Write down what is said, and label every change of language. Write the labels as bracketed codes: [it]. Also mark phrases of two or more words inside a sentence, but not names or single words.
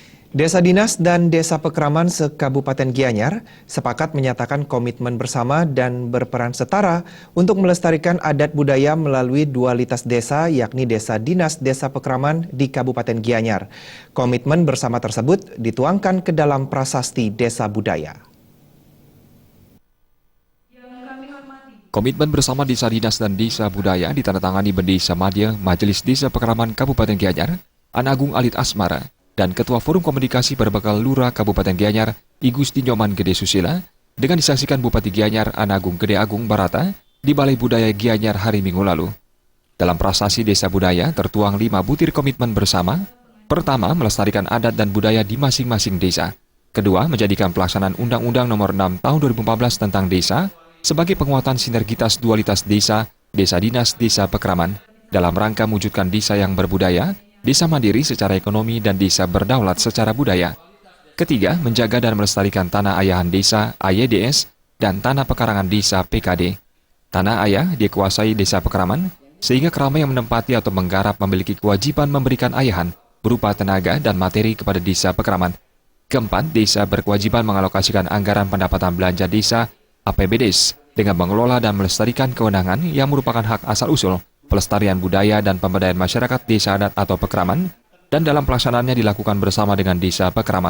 [id] Desa Dinas dan Desa Pekraman se-Kabupaten Gianyar sepakat menyatakan komitmen bersama dan berperan setara untuk melestarikan adat budaya melalui dualitas desa, yakni Desa Dinas Desa Pekraman di Kabupaten Gianyar. Komitmen bersama tersebut dituangkan ke dalam prasasti Desa Budaya. Komitmen bersama Desa Dinas dan Desa Budaya ditandatangani Bendesa Madya Majelis Desa Pekraman Kabupaten Gianyar, Anagung Alit Asmara, dan Ketua Forum Komunikasi Berbekal Lurah Kabupaten Gianyar, I Gusti Nyoman Gede Susila, dengan disaksikan Bupati Gianyar Anagung Gede Agung Barata di Balai Budaya Gianyar hari Minggu lalu. Dalam prasasti Desa Budaya tertuang 5 butir komitmen bersama. Pertama, melestarikan adat dan budaya di masing-masing desa. Kedua, menjadikan pelaksanaan Undang-Undang Nomor 6 Tahun 2014 tentang desa sebagai penguatan sinergitas dualitas desa, Desa Dinas, Desa Pekraman, dalam rangka mewujudkan desa yang berbudaya, desa mandiri secara ekonomi, dan desa berdaulat secara budaya. Ketiga, menjaga dan melestarikan tanah ayahan desa (AYDS) dan tanah pekarangan desa (PKD). Tanah ayah dikuasai Desa Pekraman, sehingga keramaian yang menempati atau menggarap memiliki kewajiban memberikan ayahan berupa tenaga dan materi kepada Desa Pekraman. Keempat, desa berkewajiban mengalokasikan anggaran pendapatan belanja desa (APBDes) dengan mengelola dan melestarikan kewenangan yang merupakan hak asal-usul pelestarian budaya dan pemberdayaan masyarakat desa adat atau Pekraman, dan dalam pelaksanaannya dilakukan bersama dengan Desa Pekraman.